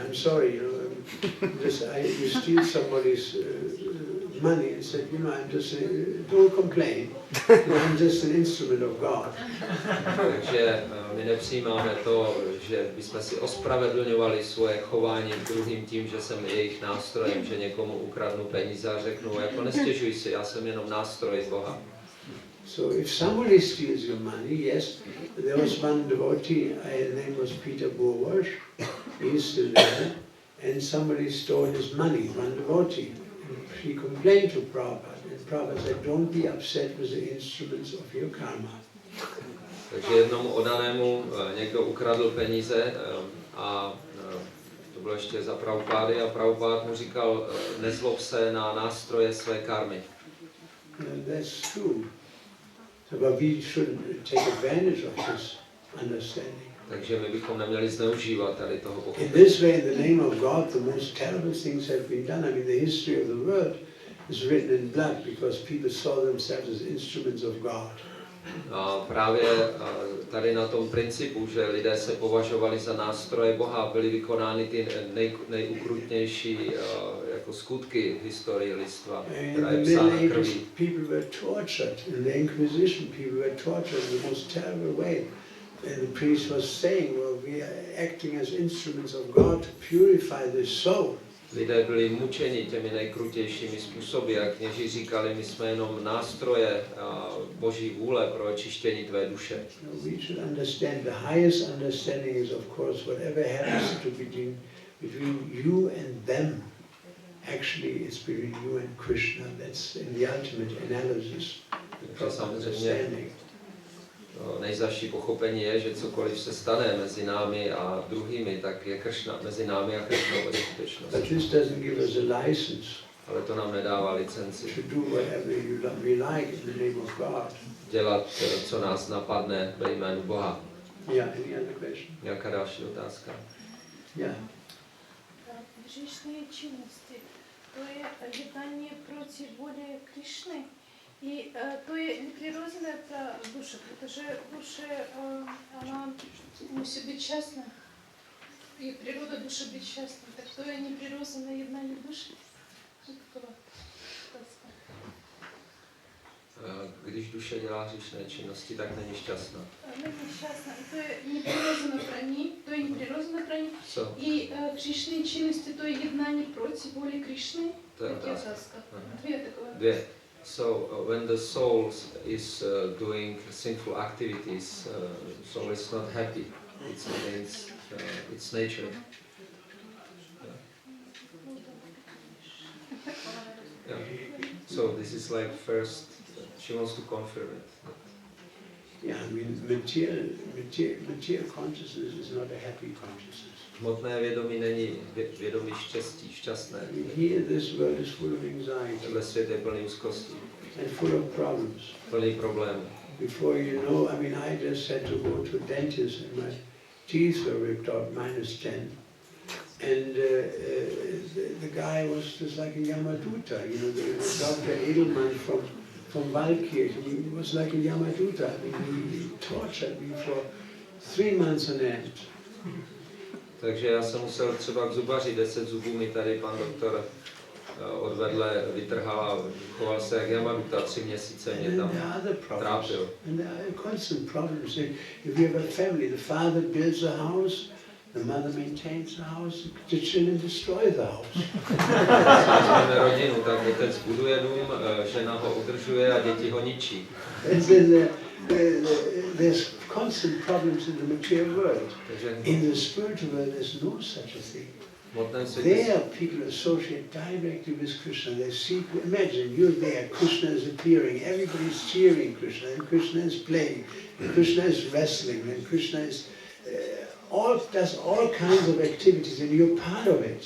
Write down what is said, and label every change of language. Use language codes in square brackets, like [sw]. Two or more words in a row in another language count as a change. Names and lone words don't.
[en] I'm sorry, you steal somebody's money and said, don't complain. I'm just an instrument of God. [cs] Takže my nepřijímáme to, že bychom si ospravedlňovali svoje chování k druhým tím, že jsem jejich nástrojem, že někomu ukradnu peníze a řeknu, jako nestěžuj si, já jsem jenom nástroj Boha. [en] So if somebody steals your money, yes, there was one devotee, his name was Prithu Prabhu, he is still there, and somebody stole his money, one devotee. And she complained to Prabhupada, and Prabhupada said, don't be upset with the instruments of your karma. [cs] Takže jednomu oddanému někdo ukradl peníze a to bylo ještě za Prabhupády a Prabhupád mu říkal, nezlob se na nástroje své karmy. [en] That's true. But we shouldn't take advantage of this understanding. [cs] Takže my bychom neměli zneužívat tady toho pochopení. [en] In this way, in the name of God, the most terrible things have been done. I mean, the history of the world is written in blood because people saw themselves as instruments of God. [cs] A právě tady na tom principu, že lidé se považovali za nástroje Boha, byly vykonány ty nejukrutnější jako skutky historie lidstva, která je psána krví. [en] People were tortured. In the Inquisition, people were tortured in the most terrible way. And the priest was saying, well, we are acting as instruments of God to purify the soul. [cs] Lidé byli mučeni těmi nejkrutějšími způsoby a kněží říkali, my jsme jenom nástroje Boží vůle pro očištění tvé duše. [en] We should understand the highest understanding is, of course, whatever happens to between you and them, actually it's between you and Krishna. That's in the ultimate analysis, the proper understanding. [cs] nejzazší pochopení je, že cokoliv se stane mezi námi a druhými, tak je Kršna, mezi námi a Kršnou ve skutečnosti. [en] But this doesn't give us a license [cs] Ale to nám nedává licenci [en] to do whatever we like in the name of God. [cs] dělat, co nás napadne ve jménu Boha. [en] Yeah, any other question? [cs] Nějaká další otázka? [en] Yeah. [ru] Грешные чинности, то є [cs] jednání proti [ru] воле Кришны, и то є неприродная душа, protože душа, она [cs] musí být čestná, [ru] и природа души быть честной, так то є неприродное jednání души. [cs] Když duše dělá hříšné činnosti, tak není šťastná. Není šťastná, to je неприродно pro ní, to je неприродно pro ní. Co? И грешные чинности, то є jednání proti воле Кришны. To je otázka. Dvě takové. Dvě. [en] So when the soul is doing sinful activities, soul is not happy. It's against its nature. Yeah. So this is like first, she wants to confirm it. Yeah, I mean, material consciousness is not a happy consciousness. [cs] Hmotné vědomí není vědomí štěstí, šťastné. [en] Here, this world is full of anxiety [cs] Tenhle svět je plný úzkostí, [en] and full of problems. [cs] plný problémů. [en] Before you know, I mean, I just had to go to a dentist and my teeth were ripped out, -10. And the guy was just like a Yamaduta, you know, the Dr. Edelman from Valkirch. He was like a Yamaduta. I mean, he tortured me for 3 months on end. [cs] Takže já jsem musel třeba k zubaři, 10 zubů mi tady pan doktor odvedle vytrhal a choval se jak Yamaduta, 3 měsíce mě tam trápil. [en] And there are constant problems. If you have a family, the father builds a house, the mother maintains the house, the children destroy the house. [cs] Máme rodinu, tak otec buduje dům, žena ho udržuje a děti ho ničí. [en] And then there's constant problems in the material world. In the spiritual world, there's no such a thing. There, people associate directly with Krishna. They see, imagine you're there, Krishna is appearing, everybody's cheering Krishna, and Krishna is playing, and Krishna is wrestling, and Krishna is does all kinds of activities, and you're part of it.